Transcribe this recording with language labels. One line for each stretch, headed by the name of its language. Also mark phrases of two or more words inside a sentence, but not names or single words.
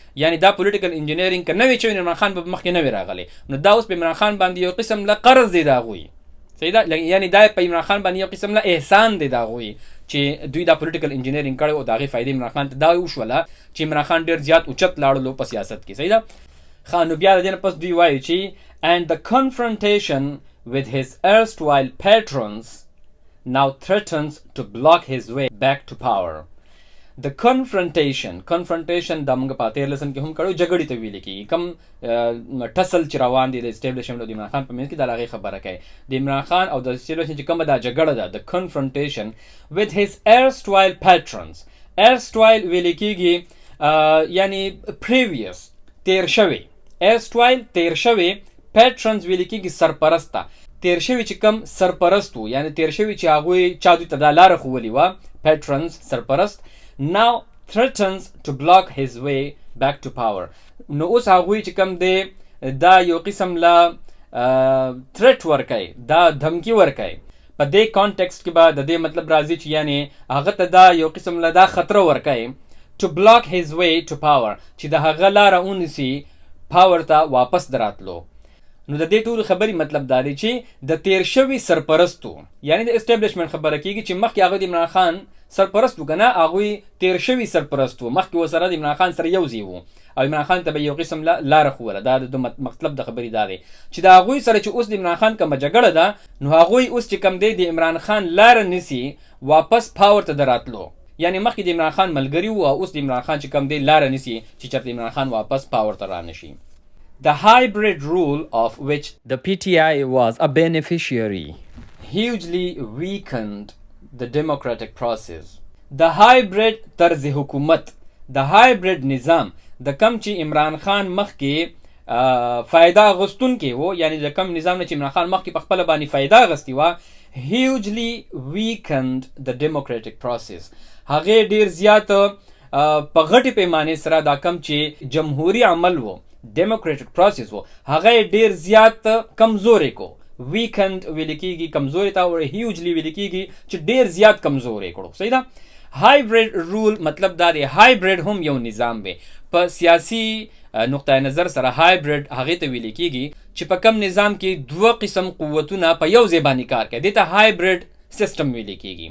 Pashto: یعنې دا
English: political engineering
Pashto: که نه وی شوی عمران خان به مخکې نه وی راغلی نو دا اوس په عمران خان باندې یو قسم له قرض دی د هغوی. صحیح ده. یعنې دا په عمران خان باندې یو قسم له احسان دی د هغوی چې دوی دا
English: political engineering
Pashto: کړی او د هغې فایدې عمران خان ته دا وشوله چې عمران خان ډېر زیات اوچت لاړلو په سیاست کې. صحیح ده. نو بیا د دې نه پس دوی وایي چې
English: and the confrontation with his erstwhile patrons now threatens to block his way back to power. The confrontation
Pashto: د موږ په تیر لسن کې هم کړو جګړې ته ویل کېږي کم ټسل چې روان دي د اسټیبلیشمنټ او د عمران خان په منځ کې د هغې خبره کوي د عمران خان او د اسټیبلیشمنټ چې کومه دا جګړه ده د
English: confrontation with his erstwhile patrons.
Pashto: erstwhile ویل کېږي یعنی previous تیر شوی erstwhile تیر شوی patrons ویل کېږي سرپرسته تیر شوی چې کم سرپرست وو یعنی تیر شوی چې هغوی چا دوی ته دا لاره ښوولې وه patrons سرپرست
English: now threatens to block his way back to power.
Pashto: نو اوس هغوی چې کم دی دا یو قسم لا threat ورکوي دا دھمکی ورکوي په دې کانټیکسټ کې به د دې مطلب راځي چې یعنی هغه ته دا یو قسم لا دا خطره ورکوي
English: to block his way to power
Pashto: چې د هغه لاره ونیسي پاور ته واپس دراتلو. نو د دې ټول خبرې مطلب دا دی چې د تیر شوي سرپرستو یعنی د اسټیبلیشمنټ خبره کېږي چې مخکې هغه د عمران خان سرپرست و که نه هغوی تیر شوي سرپرست و مخکې ورسره د عمران خان سره یو ځای و او عمران خان ته به یو قسم لاره ښووله. دا د مطلب د خبرې دا دی چې د هغوی سره چې اوس د عمران خان کومه جګړه ده نو هغوی اوس چې کوم دی د عمران خان لاره نیسي واپس پاور ته د راتلو یعنی مخکې د عمران خان ملګري و او اوس د عمران خان چې کوم دی لاره نیسي چې چېرته عمران خان واپس پاور ته رانشي.
English: The hybrid rule of which the PTI was a beneficiary hugely weakened the democratic process. The hybrid
Pashto: طرز حکومت د hybrid نظام د کم چې عمران خان مخکې فایده اغوستونکی و یعنی د کم نظام نه چې عمران خان مخکې په خپله باندې فایده اغوستې وه
English: hugely weakened the democratic process.
Pashto: هغې ډېر زیات په غټې پیمانې سره دا کم چې جمهوري عمل و
English: democratic process
Pashto: و هغه یې ډېر زیات کمزوری کو ویکند ویل کېږي کمزوري ته او هیوجلی ویل کېږي چې ډېر زیات کمزوری کړو. صحیح ده.
English: hybrid rule
Pashto: مطلب دا دی هایبرید هم یو نظام دی په سیاسي نقطه نظر سره هایبرید هغې ته ویل کېږي چې په کم نظام کې دوه قسم قوتونه په یو ځای باندې کار کوي دې ته
English: hybrid system
Pashto: ویل کېږي.